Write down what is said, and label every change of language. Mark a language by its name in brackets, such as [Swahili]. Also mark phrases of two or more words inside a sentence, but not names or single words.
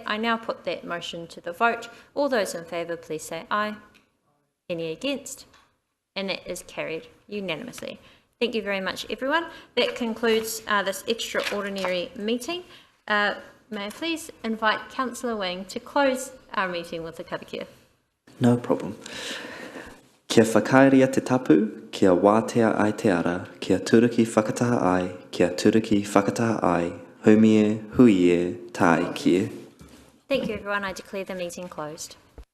[English] I now put that motion to the vote. All those in favour, please say aye. Any against? and that is carried unanimously. Thank you very much, everyone. That concludes this extraordinary meeting. May I please invite Councillor Wing to close our meeting with a karakia. No problem. [Māori] Kia whakairia te tapu, kia wātea ai te ara, kia turiki whakataha ai, kia turiki whakataha ai, humie, huie, tae kie. [English] Thank you, everyone. I declare the meeting closed.